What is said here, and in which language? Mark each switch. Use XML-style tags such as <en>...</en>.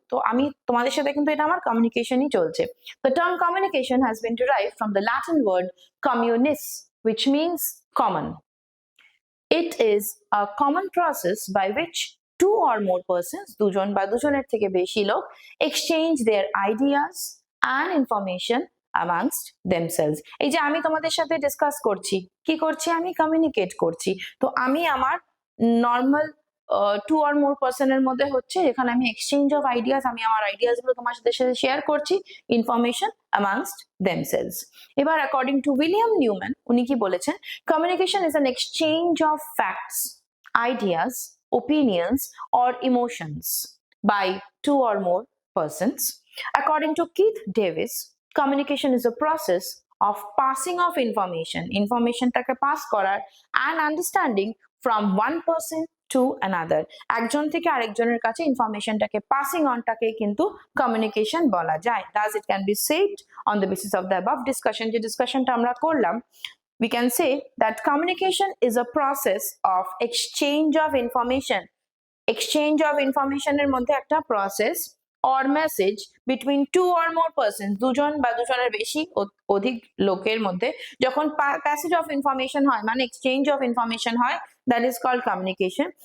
<bn>তো আমি তোমাদের সাথে কিন্তু এটা আমার কমিউনিকেশনই চলছে।</bn> <en>The term communication has been derived from the Latin word communis, which means common. It is a common process by which two or more persons,</en> <bn>দুজন বা দুজনের থেকে বেশি লোক,</bn> <en>exchange their ideas and information amongst themselves.</en> <bn>এই যে আমি তোমাদের সাথে ডিসকাস করছি, কি করছি? আমি কমিউনিকেট করছি। তো আমি আমার</bn> <en>normal two or more পার্সনের</en> <bn>মধ্যে হচ্ছে, যেখানে আমি</bn> <en>exchange of ideas,</en> <bn>আমি আমার আইডিয়াস গুলো তোমার সাথে শেয়ার করছি,</bn> <en>Information amongst themselves.</en> <bn>এবার অ্যাকর্ডিং টু উইলিয়াম নিউম্যান, উনি কি বলেছেন?</bn> <en>Communication is an exchange of facts, ideas, opinions or emotions by two or more persons. According to Keith Davis, communication is a process of passing of information</en> <bn>টাকে pass করার</bn> <en>and understanding from one person to another.</en> <bn>একজন থেকে আরেকজনের কাছে ইনফরমেশনটাকে passing অনটাকে কিন্তু communication বলা যায়।</bn> <en>Thus it can be said on the basis of the above discussion,</en> <bn>যে ডিসকাশনটা আমরা করলাম,</bn> <en>we can say that communication is a process of exchange of information. Exchange of information</en> <bn>এর মধ্যে একটা</bn> <en>process or message between two or more persons,</en> <bn>দুজন বা দুজনের বেশি অধিক লোকের মধ্যে যখন</bn> <en>passage of information</en> <bn>হয়, মানে</bn> <en>exchange of information হয়, that is called communication.</en>